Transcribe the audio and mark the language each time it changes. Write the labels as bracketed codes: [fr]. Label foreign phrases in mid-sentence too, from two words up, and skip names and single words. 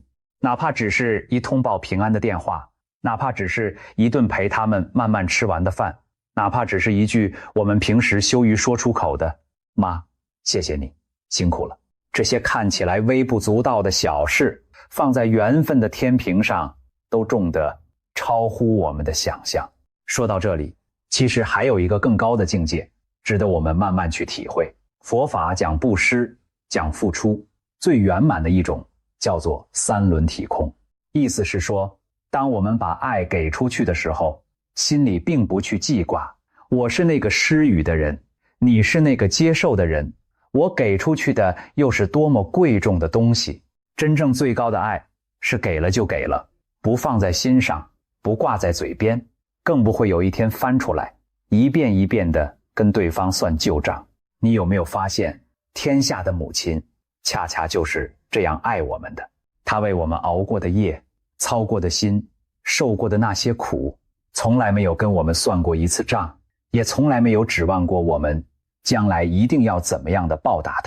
[zh] 哪怕只是一通報平安的電話，哪怕只是一頓陪他們慢慢吃完的飯，哪怕只是一句我們平時羞於說出口的“媽，謝謝你，辛苦了”，這些看起來微不足道的小事，放在緣分的天平上，都重得超乎我們的想象。說到這裡，其實還有一個更高的境界，值得我們慢慢去體會。佛法講布施，講付出，最圓滿的一種叫做三輪體空。意思是說，當我們把愛給出去的時候，心裡並不去記掛我是那個施予的人，你是那個接受的人，我給出去的又是多麼貴重的東西。真正最高的愛是給了就給了，不放在心上，不掛在嘴邊，更不會有一天翻出來一遍一遍地跟對方算舊賬。你有沒有發現，天下的母親恰恰就是這樣愛我們的？她為我們熬過的夜，操過的心，受過的那些苦，從來沒有跟我們算過一次賬，也從來沒有指望過我們將來一定要怎麼樣的報答她。